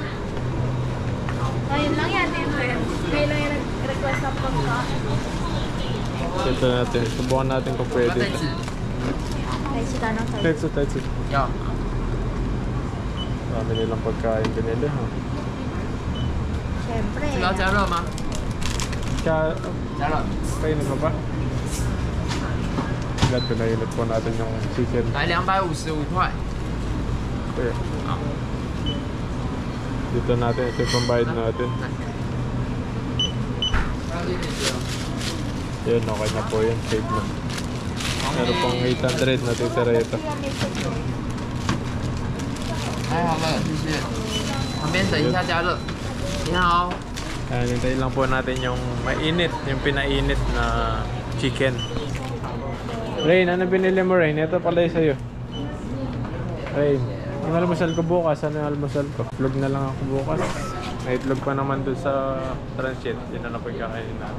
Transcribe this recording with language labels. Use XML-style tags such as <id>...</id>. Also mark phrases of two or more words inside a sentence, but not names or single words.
<tl>Ayun lang yan, May lang yung request ng pagkain. Ito natin. Subukan natin kung pwede.</tl> <zh>带纸？</zh> <tl>Ay, si Tanong sabi. Tetsu, tetsu.</tl> <zh>要。</zh> <tl>Dami nilang pagkain binili, ha? Siyempre.</tl> <zh>这个要加热吗？</zh> <tl>Kaya,</tl> <zh>加热。</zh> <tl>kainin mo ba? Lahat pinainit po natin yung chicken.</tl> <zh>来255块。</zh> <tl>Ito yun.</tl> <zh>好。</zh> <tl>Dito natin, ito yung pambayad natin. Yun, okay na po yun. Save na. Meron pong 800 na titira ito.</tl> <zh>太好了，谢谢。旁边等一下加热。你好。</zh> <tl>Ayan, hintayin lang po natin yung mainit, yung pinainit na chicken. Rain, ano binili mo, Rain? Ito pala yung sa'yo. Rain, yung almusal ko bukas, ano yung almusal ko? Vlog na lang ako bukas. May itlog pa naman doon sa transit. Yun na lang pagkakainin natin.</tl>